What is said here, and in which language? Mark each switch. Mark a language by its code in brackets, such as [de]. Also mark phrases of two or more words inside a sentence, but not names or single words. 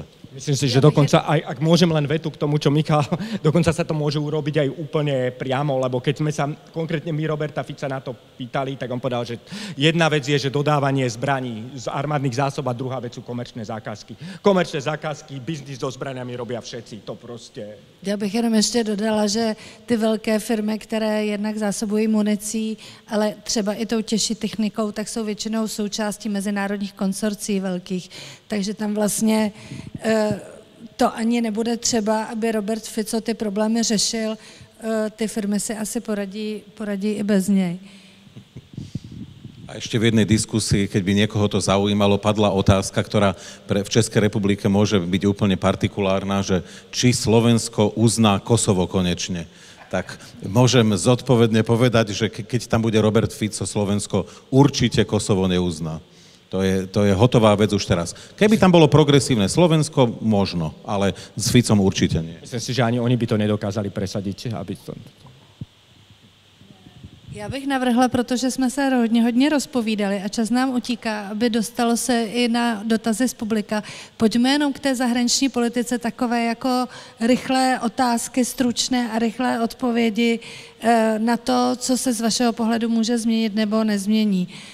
[sk] Myslím si, že dokonca, aj ak môžem len vetu k tomu, čo Michal, dokonca sa to môže urobiť aj úplne priamo, lebo keď sme sa konkrétne my Roberta Fica na to pýtali, tak on povedal, že jedna vec je, že dodávanie zbraní z armádnych zásob a druhá vec sú komerčné zákazky. Komerčné zákazky, biznis so zbraniami robia všetci, [cs] to prostě. Já bych jenom ještě dodala, že ty velké firmy, které jednak zásobují municí, ale třeba i tou těžší technikou, tak jsou většinou součástí mezinárodních konsorcí velkých. Takže tam vlastně to ani nebude třeba, aby Robert Fico ty problémy řešil. Ty firmy si asi poradí i bez něj. [sk] A ešte v jednej diskusii, keď by niekoho to zaujímalo, padla otázka, ktorá v Českej republike môže byť úplne partikulárna, že či Slovensko uzná Kosovo konečne. Tak môžem zodpovedne povedať, že keď tam bude Robert Fico, Slovensko určite Kosovo neuzná. To je hotová vec už teraz. Keby tam bolo progresívne Slovensko, možno, ale s Ficom určite nie. Myslím si, že ani oni by to nedokázali presadiť, aby to... [cs] Já bych navrhla, protože jsme se hodně rozpovídali a čas nám utíká, aby dostalo se i na dotazy z publika. Pojďme jenom k té zahraniční politice takové jako rychlé otázky, stručné a rychlé odpovědi na to, co se z vašeho pohledu může změnit nebo nezmění.